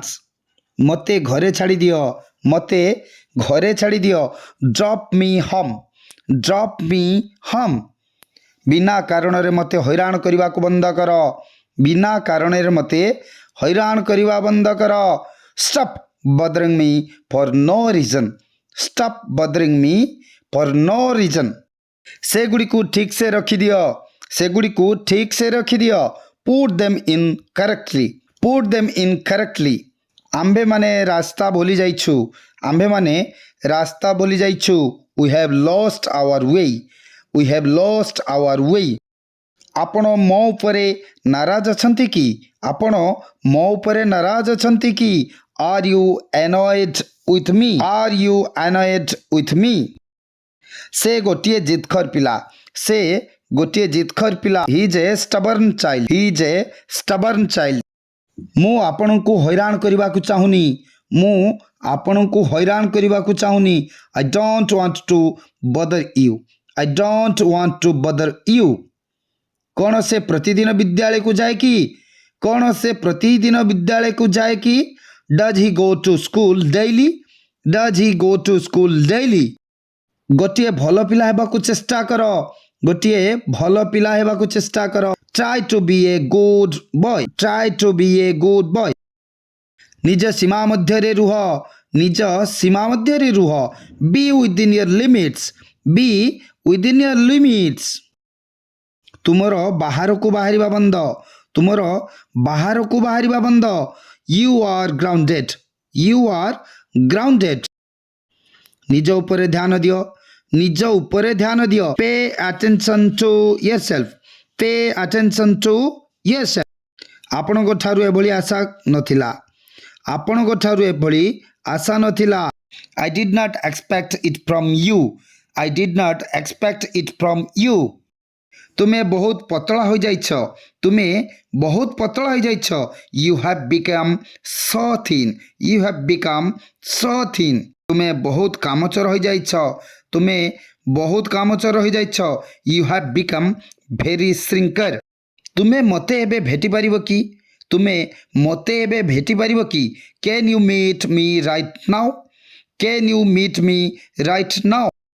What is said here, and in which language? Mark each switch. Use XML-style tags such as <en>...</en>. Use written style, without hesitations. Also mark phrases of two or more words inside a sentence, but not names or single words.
<or>ମୋତେ ଘରେ ଛାଡ଼ିଦିଅ। ମୋତେ ଘରେ ଛାଡ଼ିଦିଅ।</or> <en>drop me home. drop me home.</en> <or>ବିନା କାରଣରେ ମୋତେ ହଇରାଣ କରିବାକୁ ବନ୍ଦ କର। ବିନା କାରଣରେ ମୋତେ ହଇରାଣ କରିବା ବନ୍ଦ କର।</or> <en>ଷ୍ଟପ୍ bothering me for no reason. Stop bothering me for no reason.</en> <or>ସେଗୁଡ଼ିକୁ ଠିକ୍ ସେ ରଖିଦିଅ। ସେଗୁଡ଼ିକୁ ଠିକ୍ ସେ ରଖିଦିଅ।</or> <en>Put them in correctly. Put them in correctly.</en> <or>ଆମ୍ଭେମାନେ ରାସ୍ତା ଭୁଲି ଯାଇଛୁ। ଆମ୍ଭେମାନେ ରାସ୍ତା ଭୁଲି ଯାଇଛୁ।</or> <en>We have lost our way. We have lost our way.</en> <or>ଆପଣ ମୋ ଉପରେ ନାରାଜ ଅଛନ୍ତି କି? ଆପଣ ମୋ ଉପରେ ନାରାଜ ଅଛନ୍ତି କି?</or> <en>Are you annoyed with me? Are you annoyed with me?</en> <or>ସେ ଗୋଟିଏ ଜିଦଖୋର ପିଲା। ସେ ଗୋଟିଏ ଜିଦଖୋର ପିଲା।</or> <en>He is a stubborn child. He is a stubborn child.</en> <or>ମୁଁ ଆପଣଙ୍କୁ ହଇରାଣ କରିବାକୁ ଚାହୁଁନି। ମୁଁ ଆପଣଙ୍କୁ ହଇରାଣ କରିବାକୁ ଚାହୁଁନି।</or> <en>I don't want to bother you. I don't want to bother you.</en> <or>କ'ଣ ସେ ପ୍ରତିଦିନ ବିଦ୍ୟାଳୟକୁ ଯାଏ କି? କ'ଣ ସେ ପ୍ରତିଦିନ ବିଦ୍ୟାଳୟକୁ ଯାଏ କି?</or> <en>Does he go to school daily? Does he go to school daily?</en> <or>ଗୋଟିଏ ଭଲ ପିଲା ହେବାକୁ ଚେଷ୍ଟା କର। ଗୋଟିଏ ଭଲ ପିଲା ହେବାକୁ ଚେଷ୍ଟା କର।</or> <en>Try to be a good boy. Try to be a good boy.</en> <or>ନିଜ ସୀମା ମଧ୍ୟରେ ରୁହ। ନିଜ ସୀମା ମଧ୍ୟରେ ରୁହ।</or> <en>Be within your limits. Be within your limits.</en> <or>ତୁମର ବାହାରକୁ ବାହାରିବା ବନ୍ଦ। ତୁମର ବାହାରକୁ ବାହାରିବା ବନ୍ଦ।</or> <en>You are grounded. You are grounded.</en> <or>ନିଜ ଉପରେ ଧ୍ୟାନ ଦିଅ। ନିଜ ଉପରେ ଧ୍ୟାନ ଦିଅ।</or> <en>Pay attention to yourself. Pay attention to yourself.</en> <or>ଆପଣଙ୍କ ଠାରୁ ଏଭଳି ଆଶା ନଥିଲା। ଆପଣଙ୍କ ଠାରୁ ଏଭଳି ଆଶା ନଥିଲା।</or> <en>I did not expect it from you. I did not expect it from you.</en> <or>ତୁମେ ବହୁତ ପତଳା ହୋଇଯାଇଛ। ତୁମେ ବହୁତ ପତଳା ହୋଇଯାଇଛ।</or> <en>You have become so thin. You have become so thin.</en> <or>ତୁମେ ବହୁତ କାମଚୋର ହୋଇଯାଇଛ। ତୁମେ ବହୁତ କାମଚୋର ହୋଇଯାଇଛ।</or> <en>You have become very shrinker.</en> <or>ତୁମେ ମୋତେ ଏବେ ଭେଟିପାରିବ କି? ତୁମେ ମୋତେ ଏବେ ଭେଟିପାରିବ କି?</or> <en>Can you meet me right now? Can you meet me right now?</en>